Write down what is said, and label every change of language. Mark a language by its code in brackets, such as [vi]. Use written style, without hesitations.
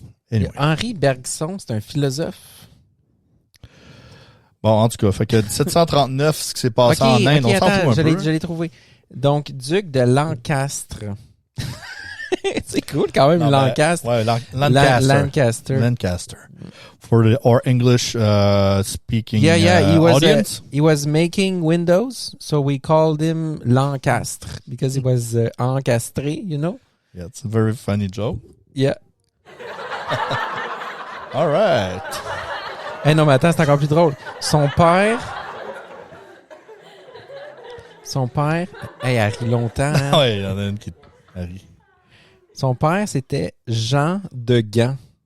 [en] Anyway. [fr] Henri Bergson, c'est un philosophe. Bon, en tout cas, fait que 1739, ce qui s'est passé en Inde, on s'en fout un peu. Je l'ai trouvé. Donc, duc de Lancastre. C'est cool quand même, Lancaster. Ouais, Lancaster. Lancaster. [en] For our English speaking audience. He was making windows, so we called him Lancastre because he was encastré, you know? Yeah, it's a very funny joke. Yeah. All right. [fr] Eh non, mais attends, c'est encore plus drôle. Son père, elle rit longtemps. Hein? Ouais, il y en a une qui rit. Son père, c'était Jean de Gand.